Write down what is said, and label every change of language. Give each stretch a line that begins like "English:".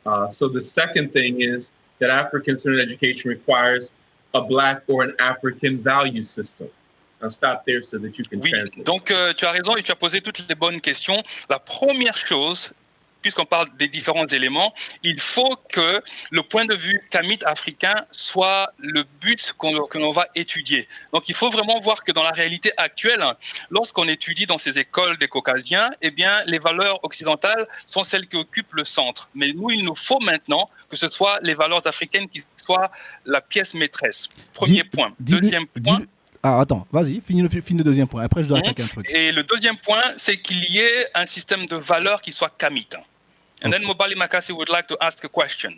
English: So the second thing is that African-centered education requires a Black or an African value system. I'll stop there so that you can translate.
French: Donc tu as raison et tu as posé toutes les bonnes questions. La première chose, puisqu'on parle des différents éléments, il faut que le point de vue kamite africain soit le but que l'on va étudier. Donc il faut vraiment voir que dans la réalité actuelle, lorsqu'on étudie dans ces écoles des Caucasiens, eh bien, les valeurs occidentales sont celles qui occupent le centre. Mais nous, il nous faut maintenant que ce soit les valeurs africaines qui soient la pièce maîtresse. Premier point. Deuxième point... Ah, attends, vas-y, finis le deuxième point. Après, je dois attaquer un truc. Et le deuxième point, c'est qu'il y ait un système de valeurs qui soit kamite.
English: And then MOBALI MAKASI would like to ask a question.